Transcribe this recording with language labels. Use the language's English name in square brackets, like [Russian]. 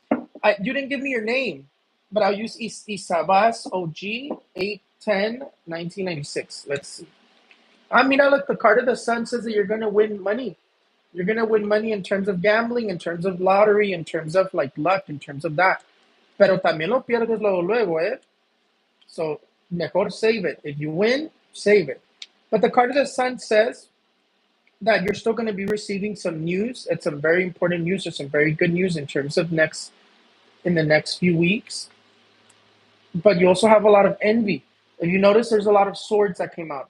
[English] You didn't give me your name, but I'll use Isabas OG 8/10/1996. Let's see. I mean, I look. The card of the sun says that you're gonna win money. You're gonna win money in terms of gambling, in terms of lottery, in terms of like luck, in terms of that. [Spanish] Pero también lo pierdes luego, luego, eh? [English] So mejor save it. If you win, save it. But the card of the sun says that you're still going to be receiving some news. It's some very important news or some very good news in terms of in the next few weeks. But you also have a lot of envy. If you notice, there's a lot of swords that came out.